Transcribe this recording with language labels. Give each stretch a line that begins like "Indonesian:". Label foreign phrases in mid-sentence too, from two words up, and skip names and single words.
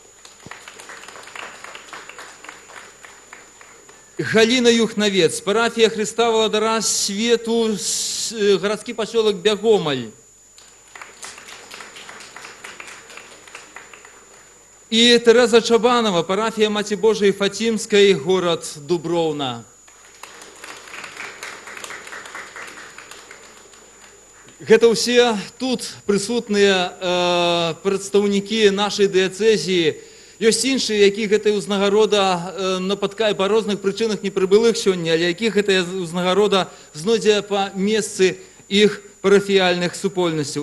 Russian: Галина Юхновец, парафия Христа Володара Свету, городский поселок Бягомоль. И Тереза Чабанова, парафия Маці Божией Фатимской, город Дубровна.
Belarusian: Гэта ўсе тут прысутныя прадстаўнікі нашай дыяцэзіі. Ёсць іншыя, якіх гэтая ўзнагарода напаткае па розных прычынах не прыбылых сёння, але якіх гэтая ўзнагарода знойдзе па месцы іх парафіяльных супольнасцяў.